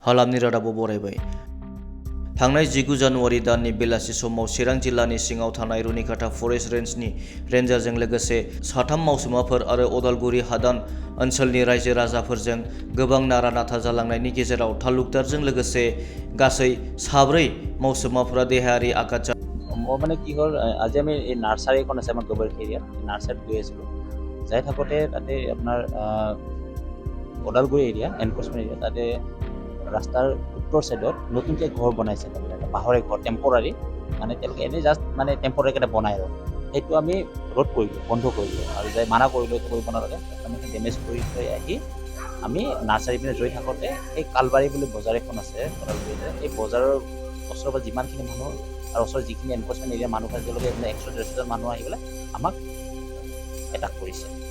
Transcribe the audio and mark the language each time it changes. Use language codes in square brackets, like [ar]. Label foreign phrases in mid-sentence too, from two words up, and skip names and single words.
[brx] हालामनि रादाबाव बरायबाय। थांनाय 19 जानुवारि दाननि बेलासि समाव चिरां जिल्लानि सिङाव थानाय रुनिकाटा फरेस्ट रेन्जनि रेन्जारजों लोगोसे 3 मावसोमाफोर आरो अदालगुरि हादान ओनसोलनि रायजो राजाफोरजों गोबां नारा-नाथा जालांनायनि गेजेराव तालुकदारजों लोगोसे गासै 4 मावसोमाफोरा देहायारि आघात [as] মই মানে কি হ'ল আজি আমি এই নাৰ্চাৰী এখন আছে আমাৰ গোবৰখি এৰিয়াত নাৰ্চাৰীত গৈ আছিলোঁ যাই থাকোঁতে তাতে আপোনাৰ ওদালগুৰি [en] area enforcement [as] এৰিয়া তাতে ৰাস্তাৰ উত্তৰ ছাইডত নতুনকৈ ঘৰ বনাইছে তাৰমানে বাঁহৰে ঘৰ টেম্পৰাৰী মানে তেওঁলোকে এনেই জাষ্ট মানে টেম্পৰাৰী এটা বনাই আৰু সেইটো আমি ৰোধ কৰিলোঁ বন্ধ কৰিলোঁ আৰু যাই মানা কৰিলোঁ এইটো কৰিব নালাগে আমি ডেমেজ কৰি থৈ আহি আমি নাৰ্চাৰী পিনে ৰৈ থাকোঁতে এই কালবাৰী বুলি বজাৰ এখন আছে ওদালগুৰিতে এই বজাৰৰ ওচৰৰ পৰা যিমানখিনি মানুহ আৰু ওচৰৰ যিখিনি [en] enforcement area [as] মানুহ আছে তেওঁলোকে 100-150জন মানুহ আহি পেলাই আমাক এটাক কৰিছে